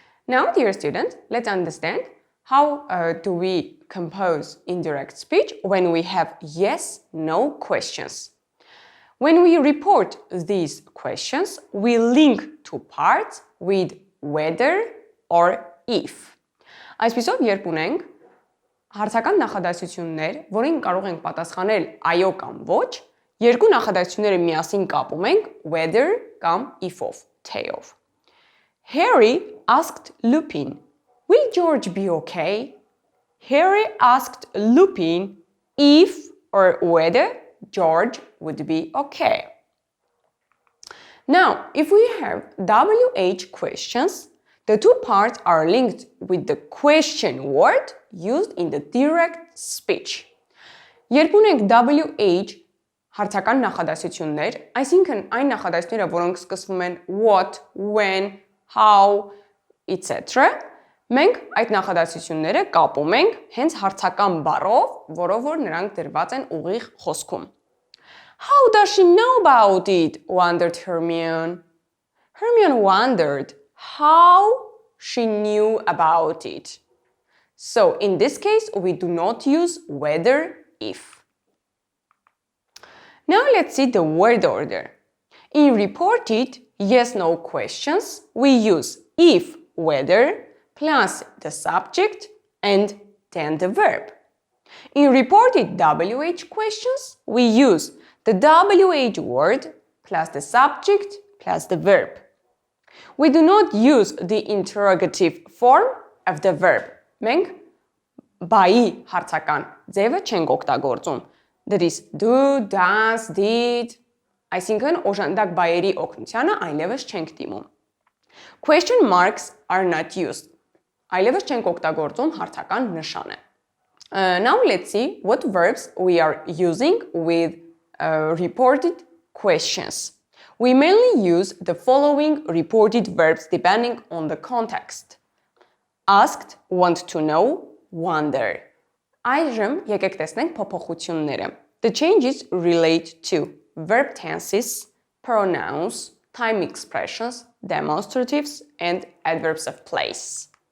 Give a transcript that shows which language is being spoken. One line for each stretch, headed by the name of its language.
English: Now, dear student, let's understand how do we compose indirect speech when we have yes-no questions. When we report these questions, we link two parts with whether or if.
Armenian: Այսպիսով, երբ ունենք հարցական նախադասություններ, որին կարող ենք պատասխանել այո կամ ոչ, երկու նախադասությունները միասին կապում ենք whether կամ if-ով, թե-ով.
English: Harry asked Lupin, will George be okay? Harry asked Lupin if or whether George would be okay. Now, if we have WH questions, the two parts are linked with the question word used in the direct speech.
Armenian: Երբ ունենք WH հարցական նախադասություններ, այսինքն այն նախադասությունները, որոնք սկսվում են what, when, how, etc. Մենք այդ նախադասությունները կապում ենք հենց հարցական բառով, որով որ նրանք դրված են ուղիղ խոսքում.
English: How does she know about it? Wondered Hermione. Hermione wondered how she knew about it. So in this case, we do not use whether, if. Now let's see the word order. In reported yes-no questions, we use if, whether, plus the subject and then the verb. In reported WH questions, we use the WH word plus the subject plus the verb. We do not use the interrogative form of the verb.
Armenian: Մենք բայի հարցական ձևը չենք օգտագործում.
English: That is do, does, did.
Armenian: Այսինքն օժանդակ բայերի օգնությանը այլևս չենք դիմում.
English: Question marks are not used.
Armenian: Այլևս չենք օգտագործում հարցական նշանը.
English: Now let's see what verbs we are using with reported questions. We mainly use the following reported verbs depending on the context. Asked, want to know, wonder.
Armenian: Այժմ եկեք տեսնենք փոփոխությունները.
English: The changes relate to verb tenses, pronouns, time expressions, demonstratives, and adverbs of place.